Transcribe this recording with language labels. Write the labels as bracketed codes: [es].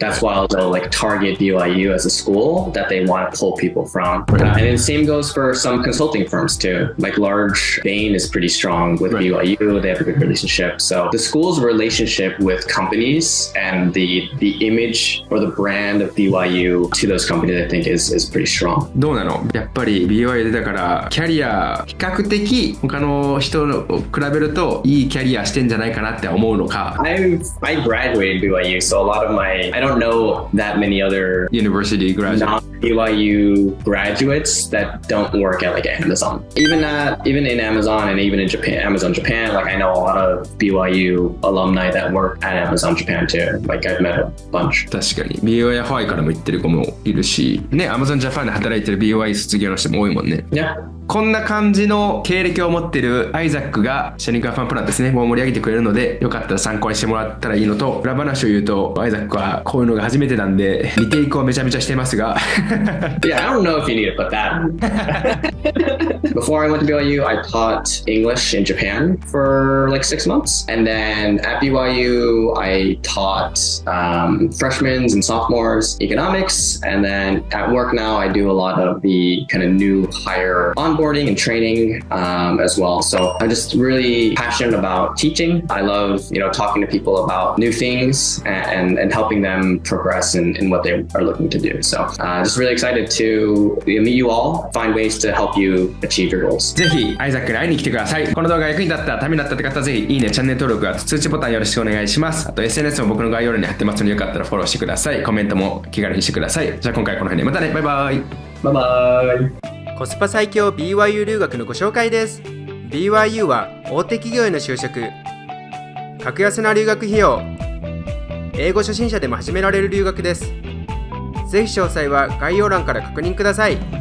[en] That's why they'll like target BYU as a school that they want to pull people from. And then the same goes for some consulting firms too. Like large Bain is pretty strong with BYU. They have a good relationship. So the school's relationship with companies and the image or the brand of BYU to those companies, I think is pretty strong. [ja] どうなの？やっぱり BYU でだからキャリア比較的他の人を比べるといいキャリアしてんじゃないかなって思うのか。 [en] I graduated BYU, so a lot of I don't know that many other university graduates, non-BYU graduates that don't work at like Amazon. Even in Amazon and even in Japan, Amazon Japan, like I know a lot of BYU alumni that work at Amazon Japan too. Like I've met a bunch. [ja] 確かに BYU Hawaii からも行ってる子もいるし、ね、Amazon Japan で働いてる BYU 卒業の人も多いもんね。 [en] Yeah. [ja] こんな感じの経歴を持ってるアイザックがシェニカーファンプランですね、もう盛り上げてくれるので、よかったら参考にしてもらったらいいのと、裏話を言うと、アイザックはこういうのが初めてなんで、リテイクをめちゃめちゃしてますが。 [en] Yeah, I don't know if you need to put that. Before I went to BYU, I taught English in Japan for like 6 months. And then at BYU, I taught freshmen and sophomores economics. And then at work now, I do a lot of the kind of new hire onboarding and training as well. So I'm just really passionate about teaching. I love, talking to people about new things and helping them progress in what they are looking to do. So just really excited to meet you all, find ways to help you achieve your goals. [ja] ぜひアイザックに会いに来てください。この動画が役に立った、ためになったって方はぜひいいね、チャンネル登録、あと通知ボタンよろしくお願いします。あと SNS も僕の概要欄に貼ってますのでよかったらフォローしてください。コメントも気軽にしてください。じゃあ今回はこの辺でまたね。バイバイ。バイバイ。コスパ最強 BYU 留学のご紹介です。BYU は大手企業への就職、格安な留学費用、英語初心者でも始められる留学です。ぜひ詳細は概要欄から確認ください。